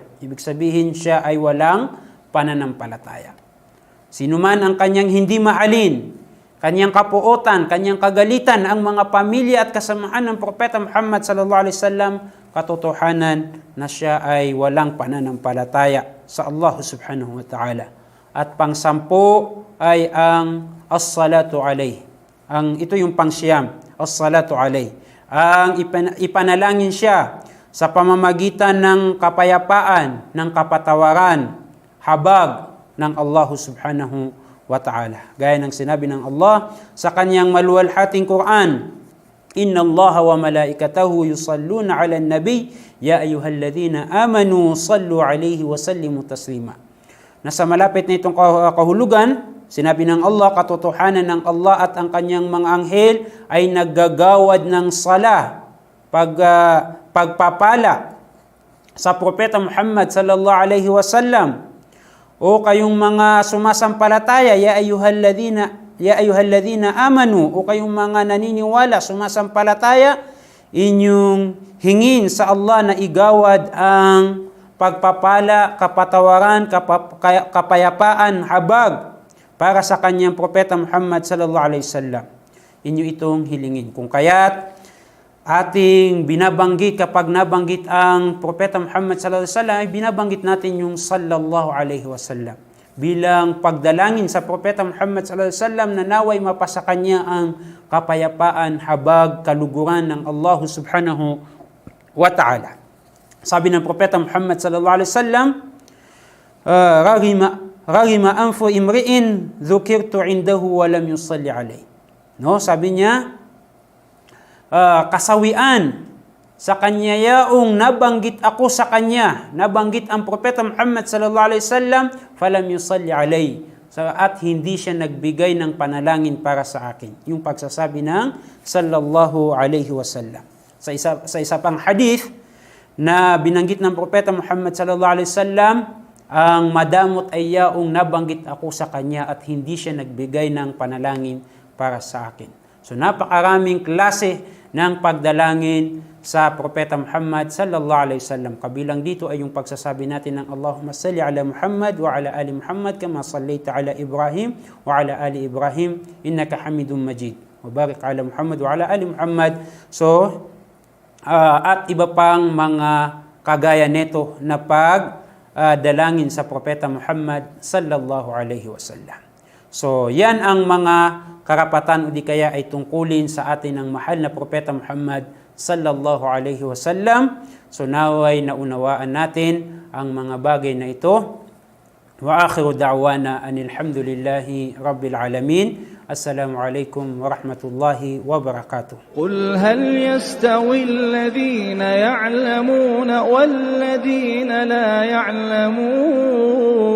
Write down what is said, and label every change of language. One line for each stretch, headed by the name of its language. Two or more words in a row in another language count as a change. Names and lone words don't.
Filipino: Ibig sabihin siya ay walang pananampalataya. Sinuman ang kanyang hindi mahalin, kanyang kapuotan, kanyang kagalitan ang mga pamilya at kasamahan ng Propeta Muhammad
Arabic: صلى الله عليه وسلم,
Filipino: katotohanan na siya ay walang pananampalataya sa Allah
Arabic: سبحانه وتعالى.
Filipino: At pang-sampo ay ang
Arabic: الصلاة عليه.
Filipino: Ito yung pang-siyam,
Arabic: الصلاة عليه.
Filipino: Ang ipanalangin siya sa pamamagitan ng kapayapaan, ng kapatawaran, habag ng Allah
Arabic: سبحانه وتعالى.
Filipino: Gaya ng sinabi ng Allah sa kanyang maluwalhating Quran,
Arabic: "إن الله وملائكته يصلون على النبي يا أيها الذين آمنوا صلوا عليه وسلموا تسليما."
Filipino: Nasa malapit na itong kahulugan, sinabi ng Allah, katotohanan ng Allah at ang kanyang mga anghel ay naggagawad ng sala, pagpapala sa Propeta Muhammad
Arabic: صلى الله عليه وسلم.
Filipino: O kayong mga sumasampalataya,
Arabic: يا أيها الذين آمنوا,
Filipino: o kayong mga naniniwala, sumasampalataya, inyong hingin sa Allah na igawad ang pagpapala, kapatawaran, kapayapaan, habag para sa kanyang Propeta Muhammad
Arabic: صلى الله عليه وسلم.
Filipino: Inyo itong hilingin. Kung kaya't ating binabanggit, kapag nabanggit ang Propeta Muhammad
Arabic: صلى الله عليه وسلم,
Filipino: ay binabanggit natin yung
Arabic: صلى الله عليه وسلم
Filipino: bilang pagdalangin sa Propeta Muhammad
Arabic: صلى الله عليه وسلم
Filipino: na naway mapasa kanya ang kapayapaan, habag, kaluguran ng Allah
Arabic: سبحانه وتعالى.
Filipino: Sabi ng Propeta
Arabic: Muhammad صلى الله عليه وسلم رغم أنف امرئ ذكرت عنده ولم يصل عليه.
Filipino: No, sabi niya, kasawian sa kanya yaong nabanggit ako sa kanya, nabanggit ang Propeta Muhammad
Arabic: صلى الله عليه وسلم فلم يصل عليه,
Filipino: at hindi siya nagbigay ng panalangin para sa akin. Yung pagsasabi ng
Arabic: صلى الله عليه وسلم.
Filipino: Sa isa pang hadith na binanggit ng Propeta Muhammad
Arabic: صلى الله عليه وسلم,
Filipino: ang madamot ay yaong nabanggit ako sa kanya at hindi siya nagbigay ng panalangin para sa akin. So napakaraming klase ng pagdalangin sa Propeta Muhammad
Arabic: صلى الله عليه وسلم.
Filipino: Kabilang dito ay yung pagsasabi natin ng
Arabic: اللهم صل على محمد وعلى آل محمد كما صليت على إبراهيم وعلى آل إبراهيم إنك حميد مجيد. وبارك على محمد وعلى آل محمد.
Filipino: So at iba pang mga kagaya nito na pagdalangin sa Propeta Muhammad
Arabic: صلى الله عليه وسلم.
Filipino: So yan ang mga karapatan o di kaya ay tungkulin sa atin ng mahal na Propeta Muhammad
Arabic: صلى الله عليه وسلم.
Filipino: So naway naunawaan natin ang mga bagay na ito.
Arabic: وآخر دعوانا أن الحمد لله رب العالمين. السلام عليكم ورحمة الله وبركاته. قل هل يستوي الذين يعلمون والذين لا يعلمون